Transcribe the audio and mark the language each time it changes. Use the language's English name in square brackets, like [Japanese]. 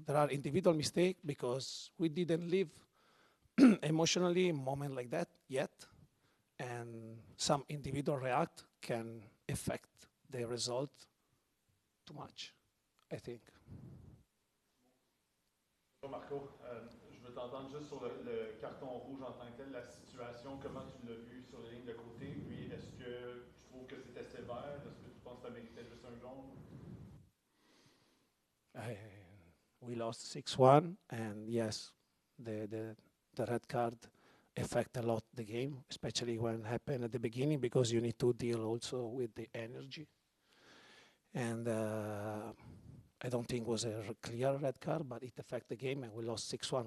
[English] There are individual mistakes because we didn't live emotionally a moment like that yet, and some individual react can affect the result too much, I think. [French] Marco, je veux t'entendre juste sur le carton rouge en tant que tel, la situation, comment tu l'as vu sur les lignes de côté, puis est-ce que tu trouves que c'était sévère, est-ce que tu penses que ça méritait juste un jaune? [English] We lost 6-1, and yes, the red card affect a lot the game, especially when it happened at the beginning, because you need to deal also with the energy. And I don't think it was a clear red card, but it affected the game, and we lost 6-1.